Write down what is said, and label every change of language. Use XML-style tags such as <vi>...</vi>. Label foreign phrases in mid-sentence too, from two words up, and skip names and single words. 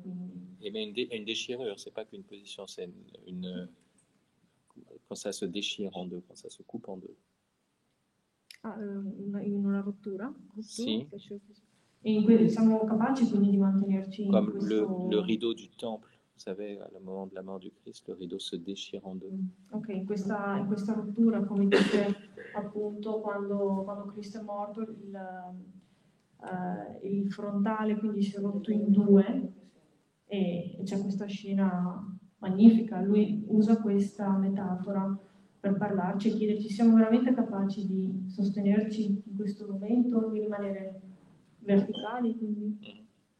<it>Quindi.</it> <fr>Et bien une déchirure, c'est pas qu'une position, c'est quand ça se déchire en deux, quand ça se coupe en deux.</fr> <it>In una rottura? Sì. E in cui siamo capaci quindi di mantenerci in</it> <fr>Comme</fr> <it>questo...</it> <fr>le rideau du temple, vous savez, à le moment de la mort du Christ, le rideau se déchire en deux.</fr> <it>Ok, in questa rottura, come dice appunto quando Cristo è morto, il frontale quindi si è rotto in due e c'è questa scena magnifica. Lui usa questa metafora per parlarci e chiederci: siamo veramente capaci di sostenerci in questo momento, di rimanere verticali?</it>